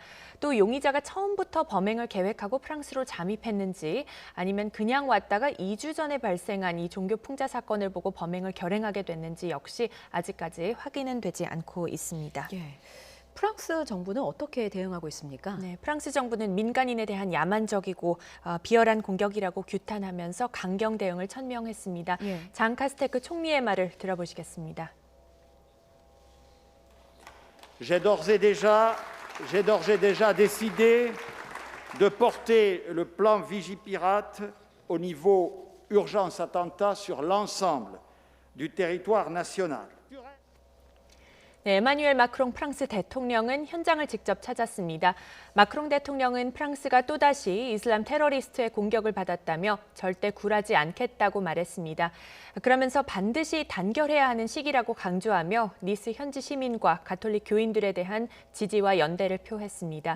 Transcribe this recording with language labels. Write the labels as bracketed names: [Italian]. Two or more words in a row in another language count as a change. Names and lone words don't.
[Korean] 또 용의자가 처음부터 범행을 계획하고 프랑스로 잠입했는지 아니면 그냥 왔다가 2주 전에 발생한 이 종교 풍자 사건을 보고 범행을 결행하게 됐는지 역시 아직까지 확인은 되지 않고 있습니다. 프랑스 정부는 어떻게 대응하고 있습니까? 네, 프랑스 정부는 민간인에 대한 야만적이고 비열한 공격이라고 규탄하면서 강경 대응을 천명했습니다. 장 카스테크 총리의 말을 들어보시겠습니다. [French] J'ai d'ores et déjà décidé de porter le plan Vigipirate au niveau urgence attentat sur l'ensemble du territoire national. [Korean] 네, 에마뉴엘 마크롱 프랑스 대통령은 현장을 직접 찾았습니다. 마크롱 대통령은 프랑스가 또다시 이슬람 테러리스트의 공격을 받았다며 절대 굴하지 않겠다고 말했습니다. 그러면서 반드시 단결해야 하는 시기라고 강조하며 니스 현지 시민과 가톨릭 교인들에 대한 지지와 연대를 표했습니다.